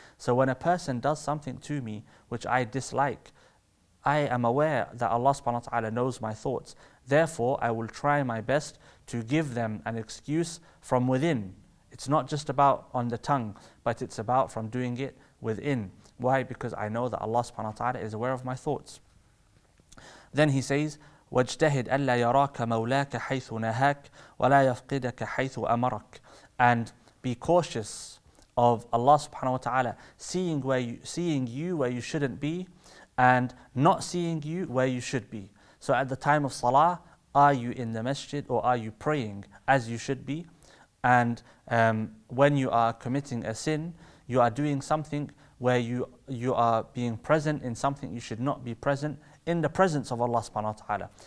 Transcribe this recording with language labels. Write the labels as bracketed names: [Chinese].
[English] So when a person does something to me which I dislike, I am aware that Allah subhanahu wa ta'ala knows my thoughts. Therefore, I will try my best to give them an excuse from within. It's not just about on the tongue, but it's about from doing it within. Why? Because I know that Allah subhanahu wa ta'ala is aware of my thoughts. [Arabic] Then he says, وَاجْتَهِدْ أَلَّا يَرَاكَ مَوْلَاكَ حَيْثُ نَهَاكَ وَلَا يَفْقِدَكَ حَيْثُ أَمَرَكَ. [English] And be cautious of Allah subhanahu wa ta'ala seeing you where you shouldn't be, and not seeing you where you should be. So at the time of salah, are you in the masjid or are you praying as you should be? And when you are committing a sin, you are doing something where you are being present in something you should not be present in the presence of Allah subhanahu wa ta'ala.